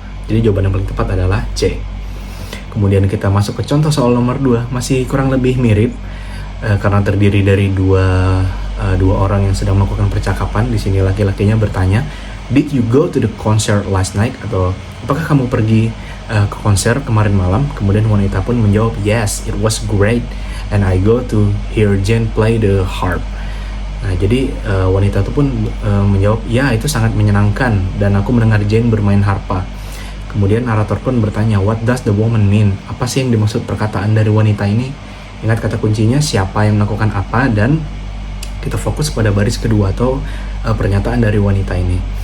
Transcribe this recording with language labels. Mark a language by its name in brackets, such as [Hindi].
[Indonesian] Jadi jawaban yang paling tepat adalah C. Kemudian kita masuk ke contoh soal nomor 2, masih kurang lebih mirip karena terdiri dari dua orang yang sedang melakukan percakapan. Di sini laki-lakinya bertanya, [English] did you go to the concert last night? [Indonesian] Atau apakah kamu pergi ke konser kemarin malam? Kemudian wanita pun menjawab, [English] yes, it was great, and I go to hear Jane play the harp. [Indonesian] Nah, jadi wanita itu pun menjawab, ya, itu sangat menyenangkan, dan aku mendengar Jane bermain harpa. Kemudian narator pun bertanya, [English] what does the woman mean? [Indonesian] Apa sih yang dimaksud perkataan dari wanita ini? Ingat kata kuncinya, siapa yang melakukan apa, dan kita fokus pada baris kedua atau pernyataan dari wanita ini.